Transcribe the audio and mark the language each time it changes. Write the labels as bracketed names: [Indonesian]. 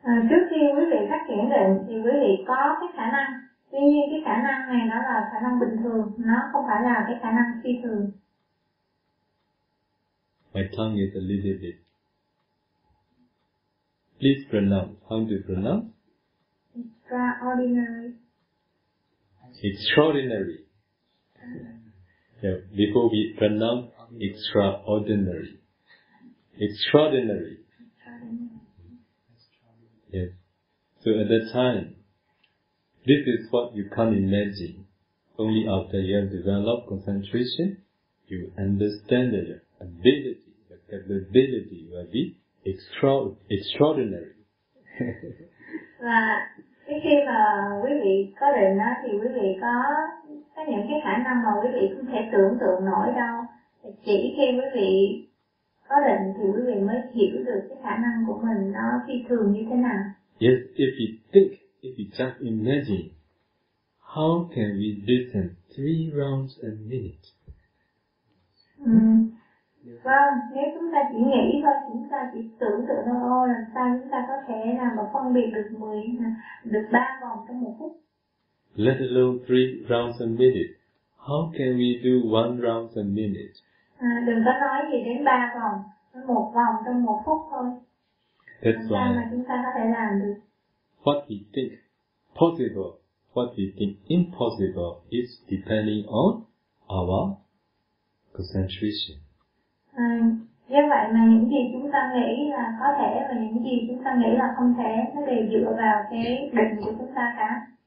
[Vietnamese] Trước khi quý vị phát triển định thì quý vị có cái khả năng, tuy nhiên cái khả năng này nó là khả năng bình thường, nó không phải là cái khả năng phi thường. [English] My tongue is a little bit. Please pronounce. How do you pronounce? Extraordinary. Extraordinary. Yeah, before we pronounce extraordinary. Extraordinary. Yes. So at that time, this is what you can't imagine. Only after you have developed concentration, you understand that your ability, the capability will be extraordinary. [Vietnamese] Và khi mà quý vị có định đó thì quý vị có những cái khả năng mà quý vị không thể tưởng tượng nổi đâu. Chỉ khi quý vị có định thì quý vị mới hiểu được cái khả năng của mình nó phi thường như thế nào. [English] Yes, if you think, if you just imagine, how can we listen 3 rounds a minute? [Vietnamese] Vâng, nếu chúng ta chỉ nghĩ thôi, chúng ta chỉ tưởng tượng thôi, ôi làm sao chúng ta có thể làm và phân biệt được 10, được 3 vòng trong 1 phút. [English] Let alone 3 rounds a minute. How can we do 1 round a minute? [Vietnamese] Đừng có nói gì đến 3 vòng, 1 vòng trong 1 phút thôi. [English] That's [Vietnamese] làm sao mà chúng ta có thể làm được? [English] What we think possible, what we think impossible is depending on our concentration. [Vietnamese] Do vậy mà những gì chúng ta nghĩ là có thể và những gì chúng ta nghĩ là không thể nó đều dựa vào cái định của chúng ta cả.